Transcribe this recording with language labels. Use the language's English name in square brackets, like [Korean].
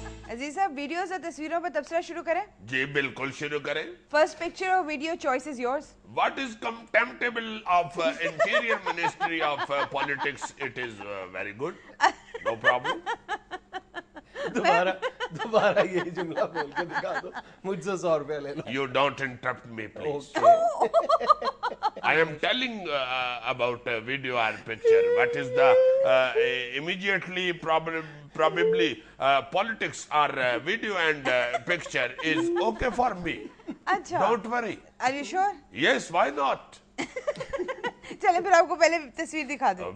[Urdu] عزیز صاحب ویڈیوز اور تصویروں پر تبصرہ شروع کریں. جی بالکل شروع کریں. [English] First picture اور video choice is yours. What is contemptible of Interior Ministry of Politics? It is very good. No problem. [Urdu] دوبارہ یہ جملہ بول کے دکھا دو, مجھ سے 100 روپے لے لو. [English] You don't interrupt me, please. I am telling about video or picture. What is the immediately probably politics or video and picture is okay for me. [Urdu] اچھا, [English] Don't worry. are you sure? Yes, why not? [Urdu] چلیں پھر آپ کو پہلے تصویر دکھا دیں.